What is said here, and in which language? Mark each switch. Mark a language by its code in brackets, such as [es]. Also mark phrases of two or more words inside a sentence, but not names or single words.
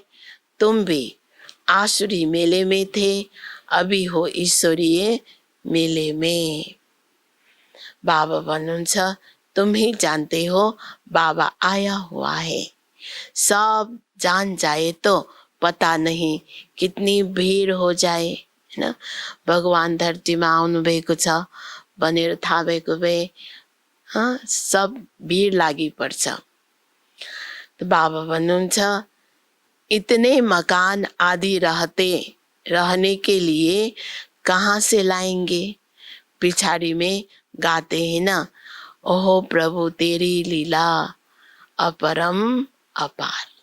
[hi] तुम भी आसुरी मेले में थे, अभी हो ईश्वरीय मेले में। बाबा भन्नुहुन्छ, तुम ही जानते हो बाबा आया हुआ है। सब जान जाए तो पता नहीं कितनी भीड़ हो जाए, [ne] हैन। भगवान धरतीमा आउनु भएको छ भनेर थाहा भएको भए सब भीड़ लागि पर्छ। [hi] तो बाबा भन्नुहुन्छ, इतने मकान आदि रहने के लिए कहाँ से लाएंगे। पिछाड़ी में गाते हैं ना, ओहो प्रभु तेरी लीला अपरम अपार।